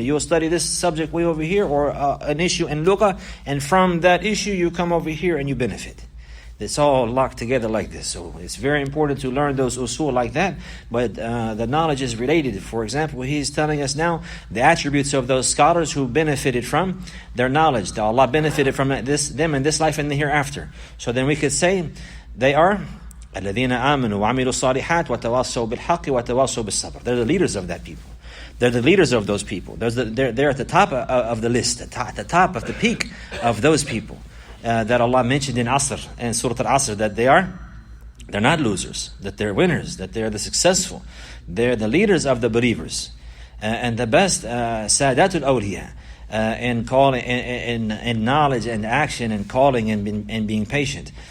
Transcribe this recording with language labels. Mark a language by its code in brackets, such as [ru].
[en] You'll study this subject way over here, or an issue in Luqah, and from that issue you come over here and you benefit. It's all locked together like this. So it's very important to learn those usul like that. But the knowledge is related. For example, he's telling us now the attributes of those scholars who benefited from their knowledge. That Allah benefited from them in this life and the hereafter. So then we could say they are [ar] الَّذِينَ آمَنُوا وَعَمِلُوا الصَّالِحَاتِ وَتَوَاصَوْا بِالْحَقِّ وَتَوَاصَوْا بِالصَّبْرِ. [en] They're the leaders of that people. They're the leaders of those people. They're at the top of the list, at the top of the peak of those people. That Allah mentioned in Asr and Surah Al-Asr, that they're not losers, that they're winners, that they're the successful, they're the leaders of the believers, and the best Sadatul Awliya in calling, in knowledge and action and calling and being patient.